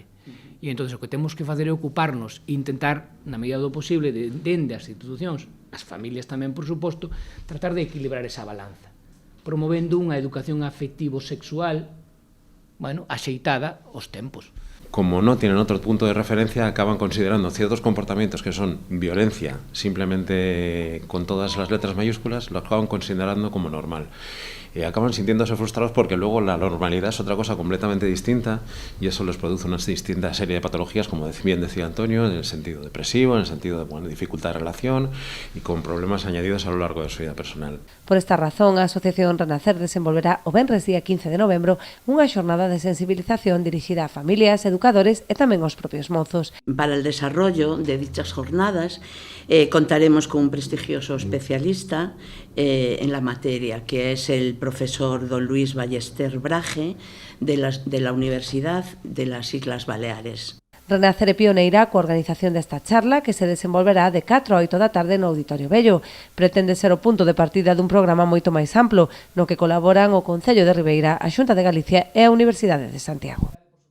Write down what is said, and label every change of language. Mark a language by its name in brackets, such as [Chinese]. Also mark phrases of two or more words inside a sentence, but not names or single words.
[Galician] E entón o que temos que fazer é ocuparnos e intentar, na medida do posible, dende as institucións, as familias tamén, por suposto, tratar de equilibrar esa balanza, promovendo unha educación afectivo-sexual, axeitada aos tempos. [Spanish] Como no tienen otro punto de referencia, acaban considerando ciertos comportamientos que son violencia, simplemente con todas las letras mayúsculas, lo acaban considerando como normal. Acaban sintiéndose frustrados porque luego la normalidad es otra cosa completamente distinta y eso les produce una distinta serie de patologías, como bien decía Antonio, en el sentido depresivo, en el sentido de dificultad de relación y con problemas añadidos a lo largo de su vida personal. [Galician] Por esta razón, a Asociación Renacer desenvolverá o venres día 15 de novembro unha xornada de sensibilización dirixida a familias, educadores e tamén aos propios mozos. [Spanish] Para el desarrollo de dichas jornadas contaremos con un prestigioso especialista en la materia, que es el profesor don Luis Ballester Braje, de la Universidad de las Islas Baleares. [Galician] Renacer é pioneira coa organización desta charla que se desenvolverá de 4 a 8 da tarde no Auditorio Vello. Pretende ser o punto de partida dun programa moito máis amplo, no que colaboran o Concello de Ribeira, a Xunta de Galicia e a Universidade de Santiago.